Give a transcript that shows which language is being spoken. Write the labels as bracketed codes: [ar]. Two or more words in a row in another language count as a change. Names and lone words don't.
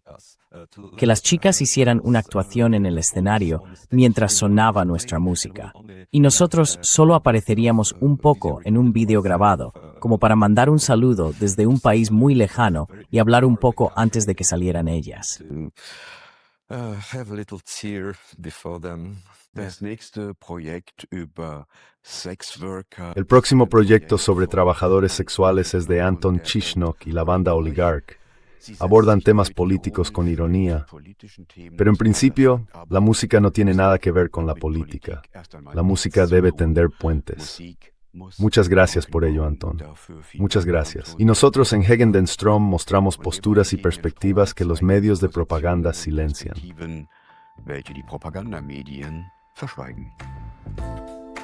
[es] Que las chicas hicieran una actuación en el escenario mientras sonaba nuestra música. Y nosotros solo apareceríamos un poco en un vídeo grabado, como para mandar un saludo desde un país muy lejano y hablar un poco antes de que salieran ellas. [en] Have a little tear before them. [de] Das nächste Projekt über Sexworker. [es] El próximo proyecto sobre trabajadores sexuales es de Anton Chishnok y la banda Oligarch. Abordan temas políticos con ironía, pero en principio, la música no tiene nada que ver con la política. La música debe tender puentes. Muchas gracias por ello, Anton. Muchas gracias. Y nosotros en Hegen den Strom mostramos posturas y perspectivas que los medios de propaganda silencian. [de] Welche die Propagandamedien verschweigen.